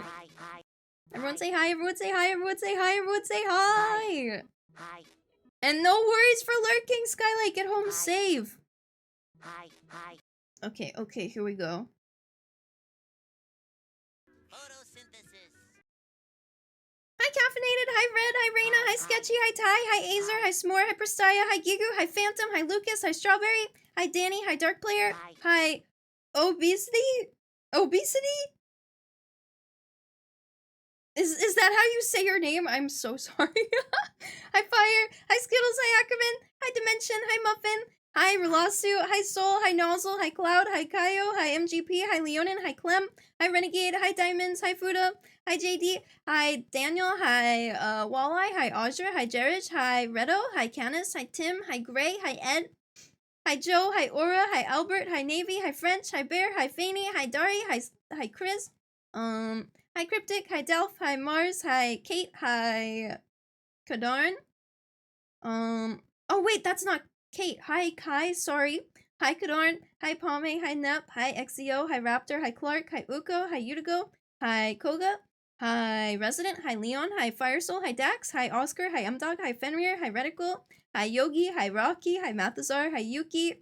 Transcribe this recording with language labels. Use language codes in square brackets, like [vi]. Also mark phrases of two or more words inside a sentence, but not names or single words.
[en] Hi. Everyone say hi! Everyone say hi! Everyone say hi! Everyone say hi! Hi. And no worries for lurking, Skylight. Get home safe. Hi. Okay, here we go. Photosynthesis. Hi, Caffeinated. Hi, Red. Hi, Raina. Hi, Sketchy. Hi, Ty. Hi, Azer. Hi, S'more. Hi, Prastaya. Hi, Gigu. Hi, Phantom. Hi, Lucas. Hi, Strawberry. Hi, Danny. Hi, Dark Player. Hi, Obesity. Is that how you say your name? I'm so sorry. Hi, Fire. Hi, Skittles. Hi, Ackerman. Hi, Dimension. Hi, Muffin. Hi, Relasu. Hi, Soul. Hi, Nozzle. Hi, Cloud. Hi, Kaio. Hi, MGP. Hi, Leonin. Hi, Clem. Hi, Renegade. Hi, Diamonds. Hi, Fuda. Hi, JD. Hi, Daniel. Hi, Walleye. Hi, Ozra. Hi, Jerish. Hi, Redo. Hi, Canis. Hi, Tim. Hi, Gray. Hi, Ed. Hi, Joe. Hi, Aura. Hi, Albert. Hi, Navy. Hi, French. Hi, Bear. Hi, Fanny. Hi, Dari. Hi, Chris. Hi, Cryptic. Hi, Delph. Hi, Mars. Hi, Kate. Hi, Kadarn. Oh wait, that's not Kate. Hi, Kai. Sorry. Hi, Kadarn. Hi, Palme. Hi, Nep. Hi, Xeo. Hi, Raptor. Hi, Clark. Hi, Uko. Hi, Utigo. Hi, Koga. Hi, Resident. Hi, Leon. Hi, Firesoul. Hi, Dax. Hi, Oscar. Hi, Mdog. Hi, Fenrir. Hi, Reticle. Hi, Yogi. Hi, Rocky. Hi, Mathazar. Hi, Yuki.